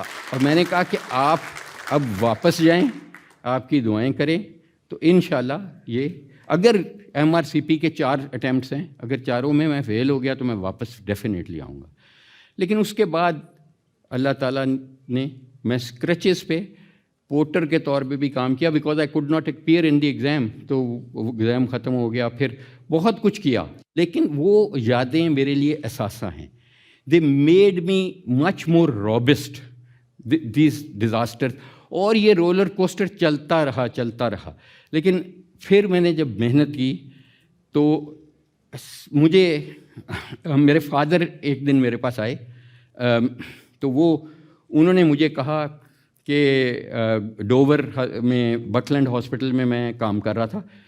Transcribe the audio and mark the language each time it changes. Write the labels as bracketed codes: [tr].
[ur] اور میں نے کہا کہ آپ اب واپس جائیں، آپ کی دعائیں کریں تو انشاءاللہ یہ، اگر MRCP کے 4 اٹیمپٹس ہیں، اگر چاروں میں فیل ہو گیا تو میں واپس ڈیفینیٹلی آؤں گا. لیکن اس کے بعد اللہ تعالیٰ نے، میں اسکریچز پہ پورٹر کے طور پہ بھی کام کیا [en] Because I could not appear in the exam. [ur] تو ایگزام ختم ہو گیا، پھر بہت کچھ کیا، لیکن وہ یادیں میرے لیے اثاثہ ہیں. [en] They made me much more robust these disaster. [ur] اور یہ رولر کوسٹر چلتا رہا. لیکن پھر میں نے جب محنت کی تو مجھے میرے فادر ایک دن میرے پاس آئے. تو انہوں نے مجھے کہا کہ ڈوور میں بکلینڈ ہاسپٹل میں کام کر رہا تھا.